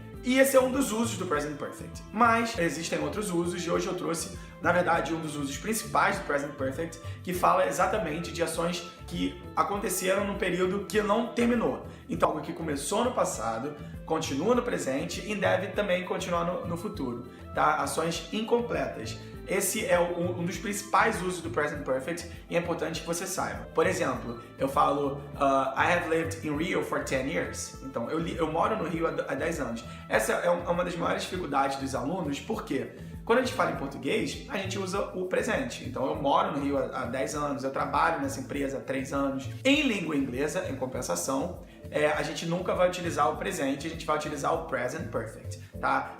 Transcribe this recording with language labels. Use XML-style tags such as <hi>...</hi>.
<pt>E esse é um dos usos do Present Perfect. Mas existem outros usos e hoje eu trouxe, na verdade, um dos usos principais do Present Perfect, que fala exatamente de ações que aconteceram num período que não terminou. Então, algo que começou no passado, continua no presente e deve também continuar no futuro, tá? Ações incompletas. Esse é um dos principais usos do Present Perfect e é importante que você saiba. Por exemplo, eu falo</pt> <en>I have lived in Rio for 10 years.</en> <pt>Então, eu moro no Rio há 10 anos. Essa é uma das maiores dificuldades dos alunos, porque quando a gente fala em português, a gente usa o presente. Então, eu moro no Rio há 10 anos, eu trabalho nessa empresa há 3 anos. Em língua inglesa, em compensação, a gente nunca vai utilizar o presente, a gente vai utilizar o Present Perfect, tá?</pt>